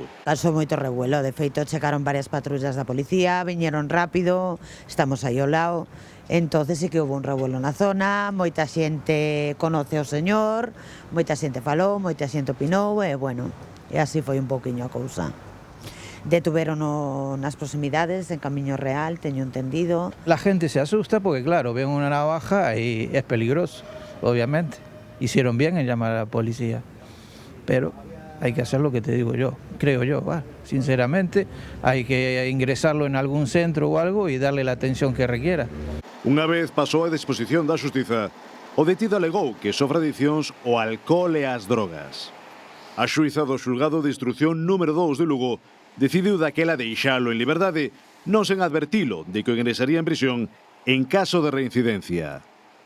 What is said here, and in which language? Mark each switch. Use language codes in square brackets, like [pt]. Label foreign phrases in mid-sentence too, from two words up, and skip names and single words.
[gl] Causou moito revuelo, de feito checaron varias patrullas da policía, viñeron rápido, estamos aí ao lado, entonces sí que houve un revuelo na zona, moita xente conoce o señor, moita xente falou, moita xente opinou, e bueno, e así foi un pouquiño a cousa. Detuveron nas proximidades, en Camiño Real, teño entendido. [es] La gente se asusta porque, claro, ven una navaja y es peligroso, obviamente. Hicieron bien en llamar a la policía, pero hay que hacer lo que te digo yo, creo yo, sinceramente, hay que ingresarlo en algún centro o algo y darle la atención que requiera. [gl] Unha vez pasou a disposición da xustiza, o detido alegou que sofre adiccións ao alcohol e ás drogas. A xuíza do xulgado de instrucción número 2 de Lugo decidiu daquela deixalo en liberdade, non sen advertilo de que o ingresaría en prisión en caso de reincidencia.